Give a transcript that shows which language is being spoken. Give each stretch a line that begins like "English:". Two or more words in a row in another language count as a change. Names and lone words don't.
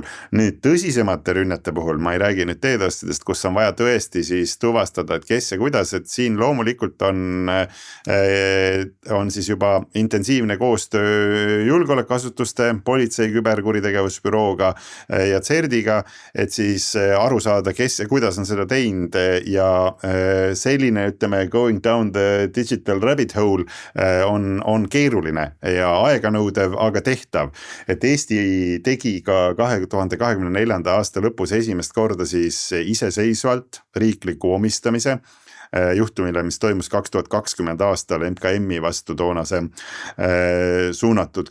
Estonian: Nüüd tõsisemate rünnete puhul, ma ei räägi nüüd DDoS-idest, kus on vaja tõesti siis tuvastada, et kes ja kuidas, et siin loomulikult on siis juba intensiivne koostöö julgeolekuasutuste, politsei küberkuritegevusbürooga ja CERD-iga, et siis aru saada, kes ja kuidas on seda teinud ja selline, ütleme,
English: going down the digital rabbit hole
Estonian: on keeruline ja aeganõudev, aga tehtav. Et Eesti tegi ka 2024. aasta lõpus esimest korda siis iseseisvalt riikliku omistamise juhtumile, mis toimus 2020 aastal MKM-i vastu toonase suunatud